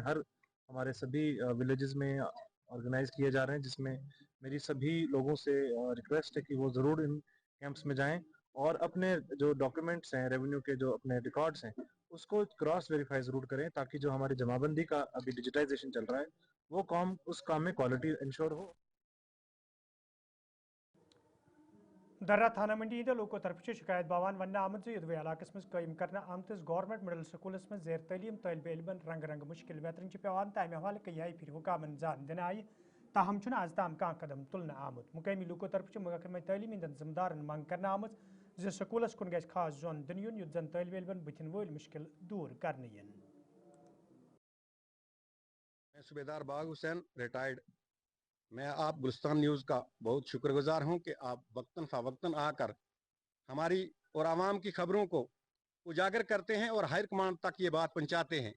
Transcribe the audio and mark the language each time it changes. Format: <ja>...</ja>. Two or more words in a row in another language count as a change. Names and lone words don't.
<hi>हर हमारे सभी विलेजेस में ऑर्गेनाइज किए जा रहे हैं, जिसमें मेरी सभी लोगों से रिक्वेस्ट है कि वो ज़रूर इन कैंप्स में जाएं और अपने जो डॉक्यूमेंट्स हैं, रेवेन्यू के जो अपने रिकॉर्ड्स हैं, उसको</hi> <en>cross verify</en> <hi>ज़रूर करें, ताकि जो हमारी जमाबंदी का अभी डिजिटाइजेशन चल रहा है वो काम, उस काम में</hi> <en>quality ensure</en> <hi>हो।</hi> <ks>दर्रा थाना मंडी लोगों तरफ शिकायत बावान वन आमद यदवे इलाकस मज कायम करना आमतिस गवर्नमेंट मिडल स्कूलस में जेर तलीम तलबे इल्मन रंग रंग मुश्किल वेतरन पेवान तमे हवाले कई फिर हुकामन जान दिन आय, ताहम आज ताम कह कदम तुलना आमुत। मुकामी लोगों तरफ महकमा तलीम हंदन जिम्मेदारन मंग करना आमत जो स्कूलस कुन गज खास जोन दिन युन युत जन तलबे इल्मन बुथिन वोल मुश्किल दूर करने यन।</ks> <hi>मैं सूबेदार बाग हुसैन रिटायर्ड, मैं आप गुलिस्तान न्यूज़ का बहुत शुक्रगुजार हूं कि आप वक्तन फ़वक्तन आकर हमारी और आवाम की खबरों को उजागर करते हैं और</hi> <en>higher command</en> <hi>तक ये बात पहुंचाते हैं।</hi>